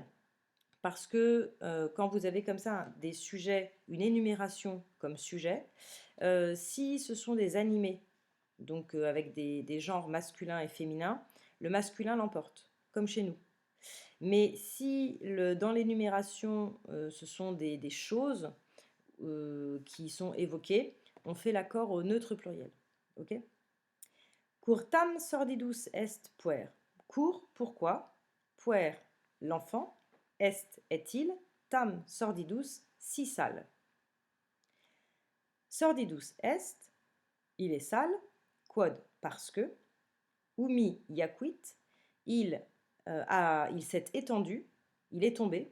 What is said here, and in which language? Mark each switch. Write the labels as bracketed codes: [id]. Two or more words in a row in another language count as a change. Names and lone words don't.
[fr] Parce que quand vous avez comme ça des sujets, une énumération comme sujet, si ce sont des animés, donc avec des genres masculins et féminins, le masculin l'emporte, comme chez nous. Mais si dans l'énumération, ce sont des choses qui sont évoquées, on fait l'accord au neutre pluriel. Ok? [la] Curtam sordidus est puer. [fr] Court, pourquoi? Puer, l'enfant. Est, est-il. [la] Tam sordidus, [fr] si sale. [la] Sordidus est, [fr] il est sale. Quod, parce que. [la] Umi yaquit, [fr] il s'est étendu, il est tombé.